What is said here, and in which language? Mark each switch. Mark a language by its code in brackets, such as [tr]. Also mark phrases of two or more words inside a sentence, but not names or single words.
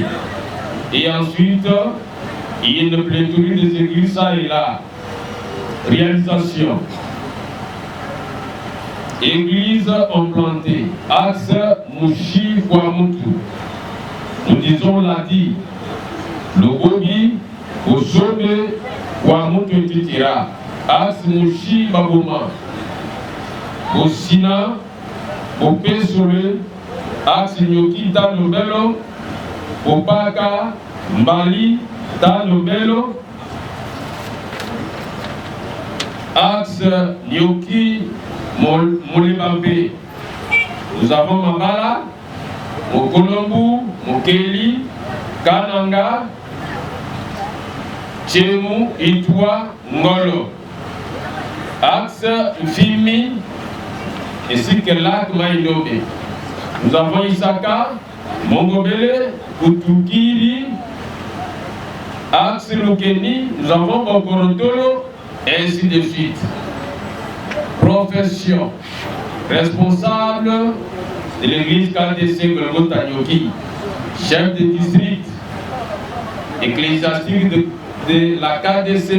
[fr] Et ensuite, il y a une pléthore des églises ça et là. Réalisation. Église implantée, axe Mouchi Kwamutu. Nous disons Ladi, Lobobi, Osobe, Kwamutu Titira, axe Mouchi Baboma, Bosina, Opesole, axe Nyoki Tanobelo, Opaka, Mbali, Tanobelo, axe Nyoki Moulibambe. Nous avons Mambala, Mokolombu, Mokeli, Kananga, Tchemu, Itwa, Ngolo. Axe Fimi, ainsi que Lac Maïdobe. Nous avons Isaka, Mongobele, Kutukiri, Axe Lukeni, nous avons Bokorotolo, et ainsi de suite. Profession, responsable de l'église KDC Golgotha Nyoki, chef de district ecclésiastique de la KDC